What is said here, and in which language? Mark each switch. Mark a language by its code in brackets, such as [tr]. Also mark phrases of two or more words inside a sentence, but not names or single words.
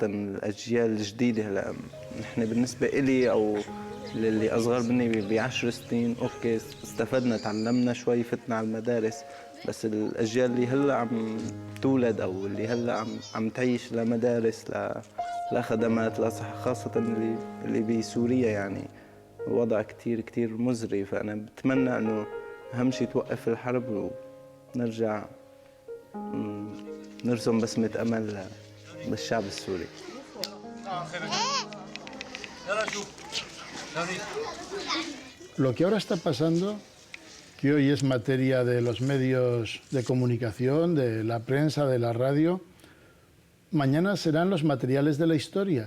[ar] الأجيال الجديدة هلا، نحن بالنسبة إلي أو للي أصغر مني ب10 سنين أوكي استفدنا تعلمنا شوي فتنا على المدارس، بس الأجيال اللي هلا عم تولد أو اللي هلا عم تعيش لا مدارس لا خدمات لا صحة، خاصة اللي بسوريا، يعني الوضع كتير مزري. فأنا بتمنى إنه أهم شيء توقف الحرب ونرجع نرسم بسمة أمل بالشعب السوري. [es] Lo que ahora está pasando, que hoy es materia de los medios de comunicación, de la prensa, de la radio, mañana serán los materiales de la historia.